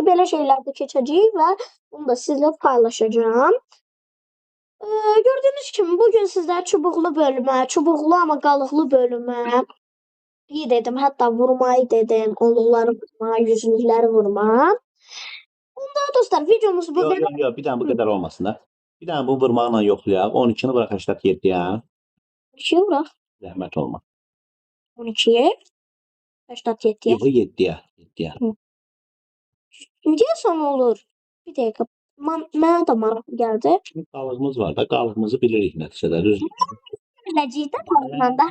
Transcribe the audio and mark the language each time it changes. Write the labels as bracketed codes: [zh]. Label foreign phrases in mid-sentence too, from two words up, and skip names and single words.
[az] Belə şeylərdə keçəcəyik və bunu da sizlə paylaşacağım. Gördüyünüz kimi bugün sizlərə çubuqlu bölümə, çubuqlu amma qalıqlı bölümə dedim. Hətta vurmayı dedim. Onluqları vurma, yüzlükləri vurma. Onda dostlar videomuz bu qədər. [tr] Yok bir tane bu kadar olmasın da. Bir tane bu [az] vurmağla yoklayaq. [tr] 12'ni bırak 87'ye. 12'yi bırak. [az] Zəhmət olma. [tr] 12'ye. 87'ye. [az] Yox 7'ye. 7'ye. Deyəsən olur. Bir dəqiqə. Mənə də maraqlı gəldi. Qalığımız var da. Qalığımızı bilirik nəticədə. Düz. Biləcəkdə qalığından da.